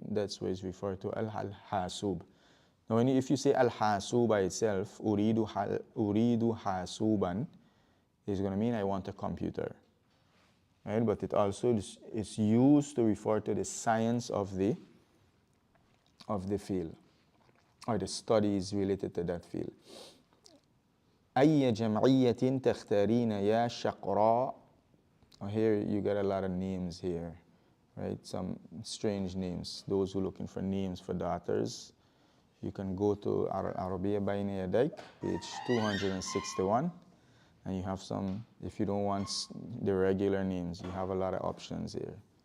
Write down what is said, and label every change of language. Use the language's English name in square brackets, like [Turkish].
[English] That's what is referred to Al-Hasub. Now if you say Al-Hasub by itself, [Arabic] Uridu Hasuban, [English] is going to mean I want a computer. Right? But it also is used to refer to the science of the field, or the studies related to that field. [Arabic] أي جمعية تختارين يا شقراء. [English] Here you get a lot of names here, right? Some strange names. Those who are looking for names for daughters, you can go to Arabiya Bayna Yadayk, page 261. And you have some, if you don't want the regular names, you have a lot of options here.